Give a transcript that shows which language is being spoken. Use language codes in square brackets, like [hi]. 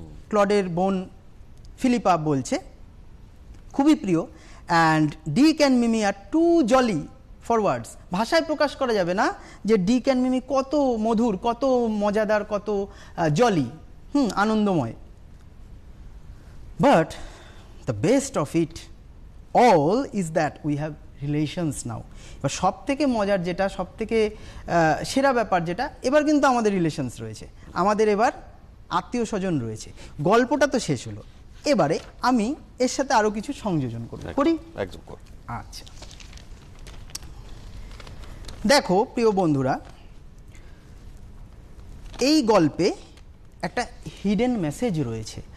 [bn] ক্লডের বোন ফিলিপা বলছে খুবই প্রিয়। [en] And Dick and Mimi are too jolly for words. [bn] ভাষায় প্রকাশ করা যাবে না যে ডিক অ্যান্ড মিমি কত মধুর, কত মজাদার, কত জলি, আনন্দময়। [en] But the best of it all is that we have relations now. [bn] এবার সব থেকে মজার যেটা, সব থেকে সেরা ব্যাপার যেটা, এবার কিন্তু আমাদের রিলেশনস রয়েছে, আমাদের এবার আত্মীয় স্বজন রয়েছে। গল্পটা তো শেষ হলো, এবারে আমি এর সাথে আরও কিছু সংযোজন করি। একদম কর। আচ্ছা, দেখো প্রিয় বন্ধুরা, এই গল্পে একটা হিডেন মেসেজ রয়েছে।